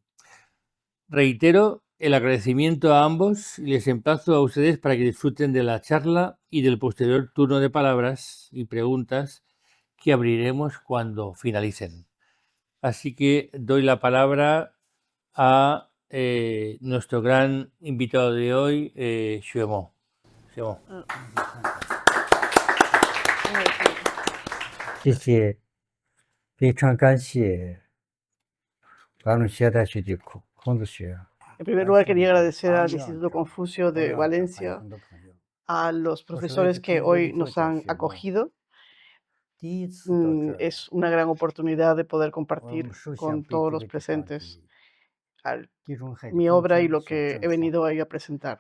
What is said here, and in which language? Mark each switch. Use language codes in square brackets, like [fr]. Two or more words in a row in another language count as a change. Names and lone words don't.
[es] Reitero el agradecimiento a ambos y les emplazo a ustedes para que disfruten de la charla y del posterior turno de palabras y preguntas que abriremos cuando finalicen. Así que doy la palabra a nuestro gran invitado de hoy, Xue Mo. Xue Mo. [zh] 谢谢，非常感谢巴伦西亚大学的孔子学。 [es] En primer lugar, quería agradecer al Instituto Confucio de Valencia, a los profesores que hoy nos han acogido. Es una gran oportunidad de poder compartir con todos los presentes mi obra y lo que he venido hoy a presentar.